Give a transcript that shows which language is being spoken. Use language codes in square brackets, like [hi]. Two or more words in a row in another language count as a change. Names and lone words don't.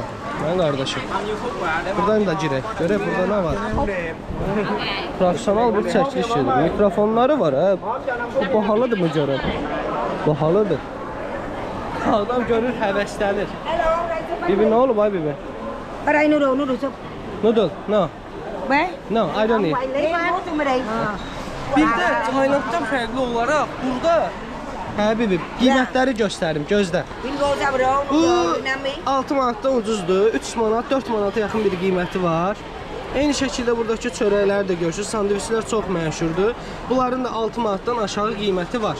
[az] Mən qardaşım. Buradan da girək. Görək burada nə var. Profesional bir çəkiliş gedir. Mikrofonları var ha. Bu bahalıdır mı görəm? Bahalıdır. Adam görür, həvəslənir. Bibi nə olub ay bibi? [vi] Đây noodle súp. [en] Noodle? No. [vi] Bé. [en] No, I don't need. [vi] Lấy mốt cho mày đây. [az] Bir də Taylanddan fərqli olaraq burada bibi qiymətləri göstərim, gözlə. Bingo sabro. Bu [en] Vietnamese. [az] 6 manatdan ucuzdur. 3 manat, 4 manata yaxın bir qiyməti var. Eyni şəkildə buradakı çörəkləri də görürsünüz. Sandviçlər çox məşhurdur. Bunların da 6 manatdan aşağı qiyməti var.